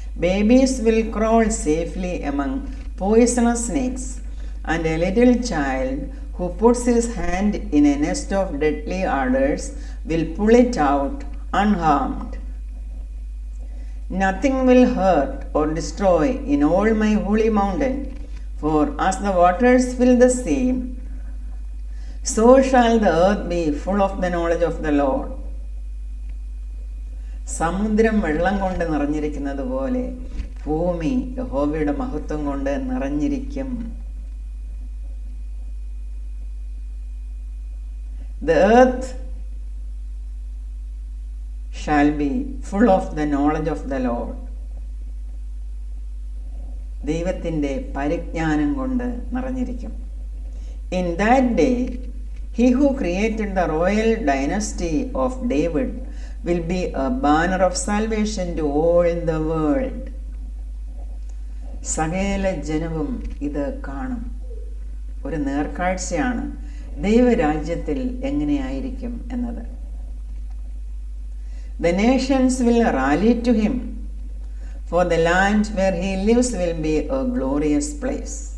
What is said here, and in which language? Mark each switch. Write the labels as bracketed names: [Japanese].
[English] Babies will crawl safely among poisonous snakes, and a little child who puts his hand in a nest of deadly adders will pull it out unharmed. Nothing will hurt or destroy in all my holy mountain, for as the waters fill the sea, so shall the earth be full of the knowledge of the Lord. [Malayalam] സമുദ്രം വെള്ളം കൊണ്ട് നിറഞ്ഞിരിക്കുന്നത് പോലെ ഭൂമി യഹോവയുടെ മഹത്വം കൊണ്ട് നിറഞ്ഞിരിക്കും. [English] The earth shall be full of the knowledge of the Lord. [Malayalam] ദൈവത്തിൻ്റെ പരിജ്ഞാനം കൊണ്ട് നിറഞ്ഞിരിക്കും. [English] In that day, he who created the royal dynasty of David will be a banner of salvation to all the world. [Malayalam] സകല ജനവും ഇത് കാണും. ഒരു നേർക്കാഴ്ചയാണ് ദൈവരാജ്യത്തിൽ എങ്ങനെയായിരിക്കും എന്നത്. [English] The nations will rally to him, for the land where he lives will be a glorious place.